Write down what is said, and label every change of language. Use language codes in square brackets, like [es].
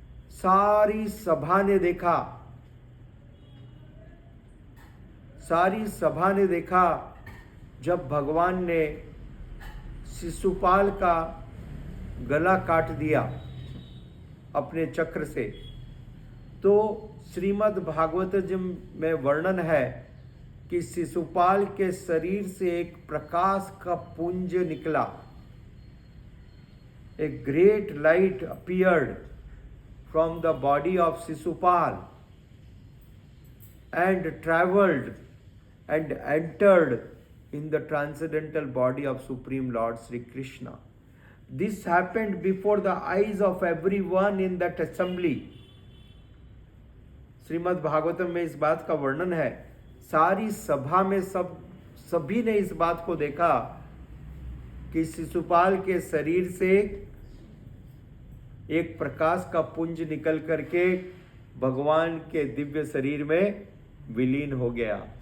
[hi] सारी सभा ने देखा, सारी सभा ने देखा जब भगवान ने शिशुपाल का गला काट दिया अपने चक्र से। तो श्रीमद् भागवतम में वर्णन है कि शिशुपाल के शरीर से एक प्रकाश का पुंज निकला। [en] A great light appeared from the body of Shishupal and traveled and entered in the transcendental body of Supreme Lord Sri Krishna. This happened before the eyes of everyone in that assembly. [hi] Shrimad Bhagavatam में इस बात का वर्णन है, सारी सभा में सभी ने इस बात को देखा कि शिशुपाल के शरीर से एक प्रकाश का पुंज निकल करके भगवान के दिव्य शरीर में विलीन हो गया।